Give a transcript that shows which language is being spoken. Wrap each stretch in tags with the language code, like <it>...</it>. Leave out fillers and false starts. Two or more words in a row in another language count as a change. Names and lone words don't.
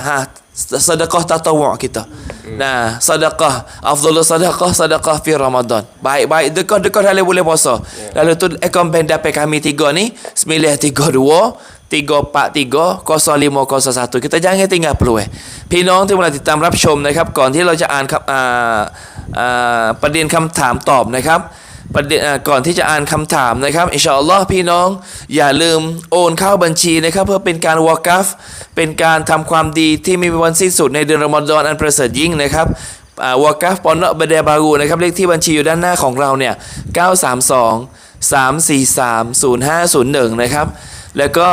<ms>Sedekah tatawwu' kita. Nah, sedekah</ms> <ar>afdhalus sedekah fi Ramadan.</ar> <ms>Baik-baik dekat dalam bulan puasa. Lalu tu akaun bank dapat kami 3 ni 932 343 0501. Kita jangan tinggal peluang.</ms> <th>พี่น้องที่กำลังติดตามรับชมนะครับก่อนที่เราจะอ่านครับประเด็นคำถามตอบนะครับก่อนที่จะอ่านคำถามนะครับอินชาอัลลอฮ์พี่น้องอย่าลืมโอนเข้าบัญชีนะครับเพื่อเป็นการวากัฟเป็นการทำความดีที่ไม่มีวันสิ้นสุดในเดือนรอมฎอนอันประเสริฐยิ่งนะครับวากัฟ Pondok Benih Baru นะครับเลขที่บัญชีอยู่ด้านหน้าของเราเนี่ย932 343 0501นะครับแล้วก็</th>